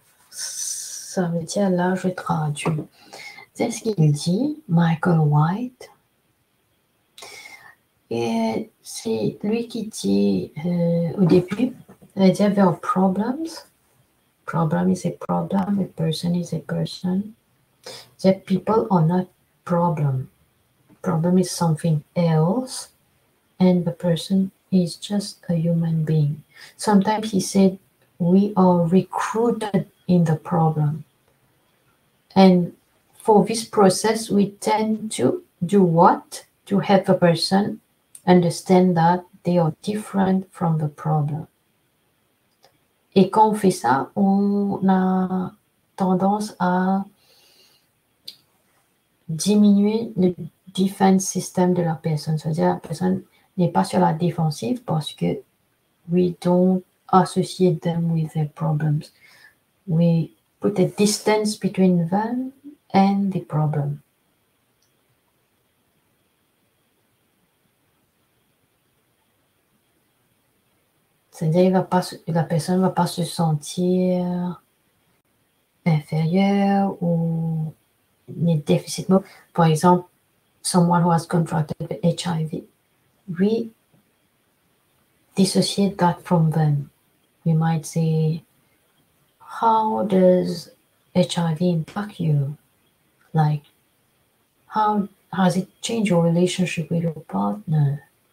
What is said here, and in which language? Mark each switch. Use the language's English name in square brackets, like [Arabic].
[French] Ça veut dire, là, je traduis. C'est ce qu'il dit, Michael White. Et c'est lui qui dit au début, il dit [English] there are problems. Problem is a problem, a person is a person. That people are not problem. Problem is something else, and the person is just a human being. Sometimes he said, we are recruited in the problem. And for this process, we tend to do what? To help the person understand that they are different from the problem. [French] Et quand on fait ça, on a tendance à diminuer le defense system de la personne. C'est-à-dire la personne n'est pas sur la défensive parce que [English] we don't associate them with their problems. We put a distance between them and the problem. [French] C'est-à-dire la personne ne va pas se sentir inférieure ou ni déficit. Par exemple, [English] someone who has contracted HIV, we dissociate that from them. We might say, how does HIV impact you? Like, how has it changed your relationship with your partner?